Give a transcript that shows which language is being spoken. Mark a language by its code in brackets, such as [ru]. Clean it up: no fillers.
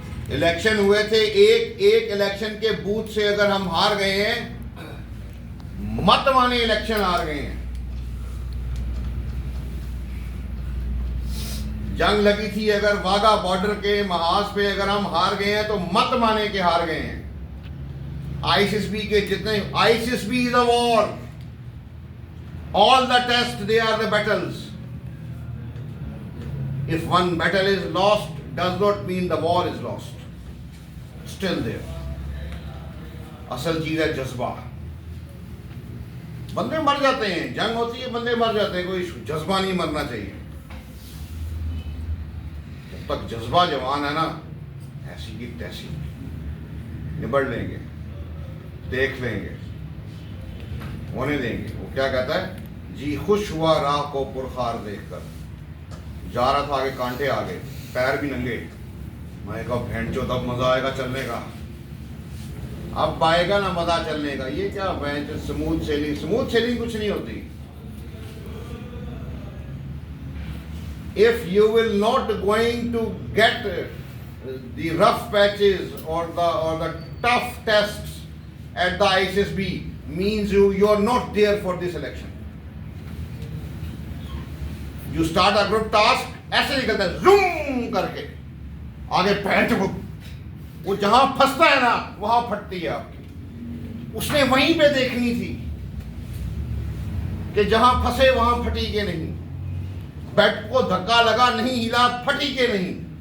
[hi] Election हुए थे, एक इलेक्शन के बूथ से अगर हम हार गए हैं, मत माने इलेक्शन हार गए हैं। जंग लगी थी अगर वाघा बॉर्डर के महाज पे, अगर हम हार गए हैं तो मत माने के हार गए हैं। ISSB के जितने, [en] ISSB is a war, all the tests they are the battles. If one battle is lost does not mean the war is lost, still there. [hi] असल चीज है जज्बा। बंदे मर जाते हैं, जंग होती है बंदे मर जाते हैं, कोई जज्बा नहीं मरना चाहिए। जब तक जज्बा जवान है ना, ऐसी की तैसी निबड़ लेंगे, देख लेंगे, होने देंगे। वो क्या कहता है, जी खुश हुआ राह को पुरखार देखकर। जा रहा था, आगे कांटे आ गए, पैर भी नंगे। मैं कहा भेंट चो तब मजा आएगा चलने का, अब आएगा ना मजा चलने का। ये क्या भेंट स्मूथ सेलिंग, स्मूथ सेलिंग कुछ नहीं होती। [en] If you will not going to get the rough patches or the tough tests at the ISSB, means you are not there for this election. You start a group task, [hi] ऐसे निकलता है zoom करके आगे pant, वो जहां फंसता है ना वहां फटती है आपकी। उसने वहीं पे देखनी थी कि जहां फंसे वहां फटी के नहीं, बेड को धक्का लगा नहीं हिला, फटी के नहीं।